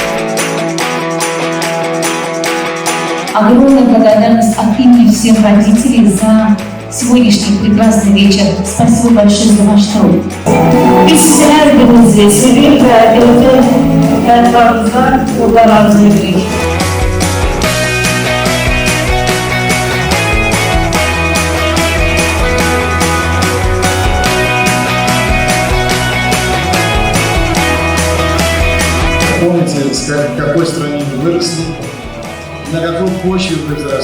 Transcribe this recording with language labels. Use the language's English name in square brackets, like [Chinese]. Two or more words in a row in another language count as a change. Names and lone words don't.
[Russian] Огромная благодарность от имени всех родителей за сегодняшний прекрасный вечер. Спасибо большое за ваш труд. [Turkish] Biz sizi her birinizi seviyor ve evde fertlarınıza Allah razı olsun. [Russian] Помните, в какой стране вы выросли, на какой почве вы взросли.